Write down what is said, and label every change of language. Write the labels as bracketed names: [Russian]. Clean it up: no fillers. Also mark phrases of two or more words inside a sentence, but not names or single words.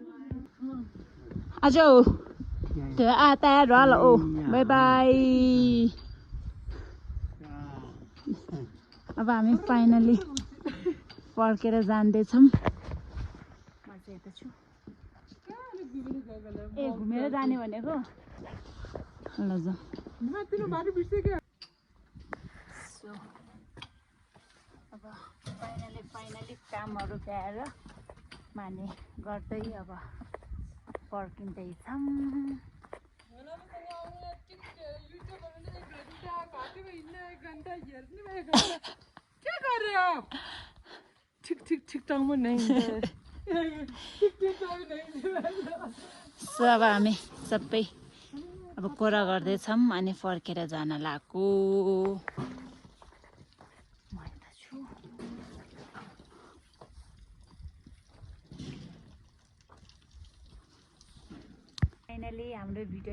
[Nepali] आजो त्यो आता ढल ओ [English] bye bye [Nepali] अब हामी फाइनली फर्केर जाँदैछौं म चाहिँ यता छु ए घुमेर जाने भनेको ल जाऊ सो अब फाइनली कामहरु भ्याएर माने गर्दै अब फर्किँदैछौं [Hindi] क्या कर रहे हो आप ठीक टाइम में नहीं [Nepali] सो अब हामी सबै अब कोरा गर्दैछौं अनि फर्केर जान लागेको फाइनली हाम्रो भिडियो